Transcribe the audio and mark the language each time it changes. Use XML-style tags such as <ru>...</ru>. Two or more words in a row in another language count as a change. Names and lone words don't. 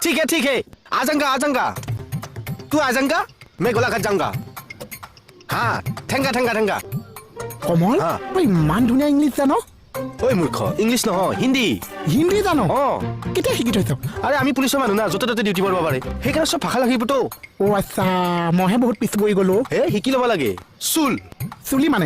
<hi>ठीक है आ जाऊंगा तू आ जाऊंगा मैं गोलाघाट जाऊंगा हाँ ठेंगा</hi> <as>কমল হা। তই ইমান ধুনীয়া ইংলিছ জান ঐ মূৰ্খ ইংলিছ নহয় হিন্দী হিন্দী জান অঁ কেতিয়া শিকি থৈছ আৰে আমি পুলিচৰ মানুহ না য'তে ত'তে ডিউটি কৰিব পাৰে সেইকাৰণে চব ভাষা লাগিবতো অ' আচ্ছা মইহে বহুত পিছ পৰি গ'লো হে শিকি ল'ব লাগে চুল চুলি মানে</as>